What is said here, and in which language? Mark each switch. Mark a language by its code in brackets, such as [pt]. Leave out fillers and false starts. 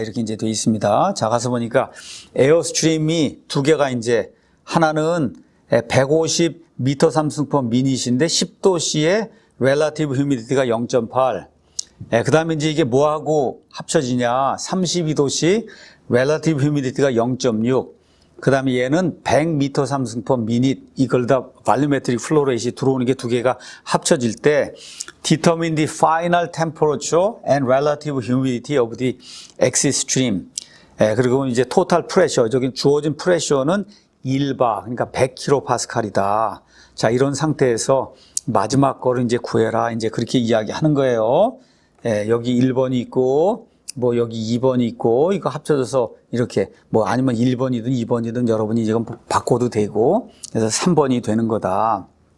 [ko] 이렇게 이제 되어 있습니다. 자, 가서 보니까 에어스트림이 두 개가 이제 하나는 150m3승/m 미닛인데 10도씨에 relative humidity가 0.8. 그 다음에 이제 이게 뭐하고 합쳐지냐. 32도씨 relative humidity가 0.6. 그 다음에 얘는 100m/m 이걸 다 volumetric flow rate이 들어오는 게 두 개가 합쳐질 때 [en] determine the final temperature and relative humidity of the exit stream. [ko] 그리고 이제 total pressure, 저기 주어진 프레셔는 1bar, 그러니까 100kPa이다. 자, 이런 상태에서 마지막 거를 이제 구해라. 이제 그렇게 이야기하는 거예요. 여기 1번이 있고, 뭐 여기 2번이 있고, 이거 합쳐져서 이렇게 뭐 아니면 1번이든 2번이든 여러분이 지금 바꿔도 되고, 그래서 3번이 되는 거다.